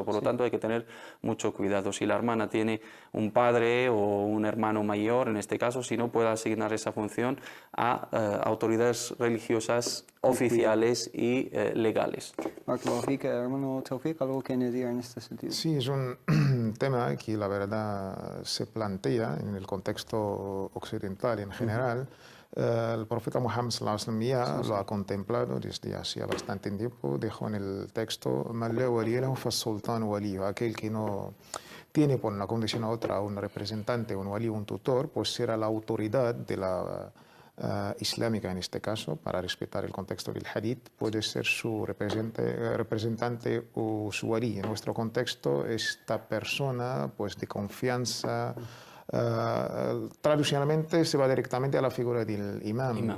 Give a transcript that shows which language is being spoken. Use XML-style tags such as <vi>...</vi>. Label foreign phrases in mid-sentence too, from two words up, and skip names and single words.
<es>Por lo tanto, hay que tener mucho cuidado. Si la hermana tiene un padre o un hermano mayor, en este caso, si no puede asignar esa función a autoridades religiosas oficiales y legales. Hermano Tawfiq, ¿algo que añadir en este sentido? Sí, es un tema que la verdad se plantea en el contexto occidental en general. El profeta Muhammad</es> <ar>صلى الله عليه وسلم</ar> <es>ya lo ha contemplado desde hacía bastante tiempo. Dejó en el texto:</es> <ar>"من لا ولي له فالسلطان وليه",</ar> <es>aquel que no tiene por una condición u otra un representante, un wali, un tutor, pues será la autoridad de la islámica en este caso, para respetar el contexto del hadith, puede ser su representante o su wali. En nuestro contexto, esta persona pues de confianza, tradicionalmente se va directamente a la figura del imam.</es>